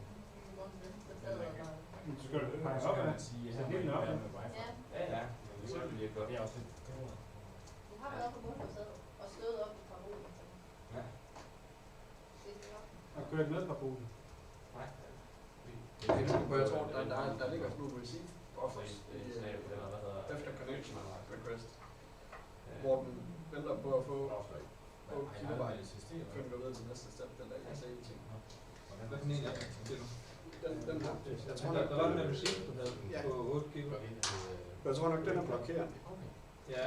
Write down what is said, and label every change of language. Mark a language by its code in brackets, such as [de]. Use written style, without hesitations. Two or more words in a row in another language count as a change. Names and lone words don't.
[da] Du skal pege op, ja. Så helt op, ja. Ja, så vil det virke godt. Det er også lidt. Vi har været på motorsadet og stået op i parabolen. Ja. Og kørt med parabolen. Nej. Jeg tror, der ligger sådan nogle [en] receive buffers [da] i efter [en] connection request, [da] hvor den venter på at få 8 kilobyte, før den går videre til næste step, den der kan save ting. Hvad for en er det? Den her. Jeg tror nok, der var den der receive, du havde på 8 kilo. Jeg tror nok, den er blokerende. Ja.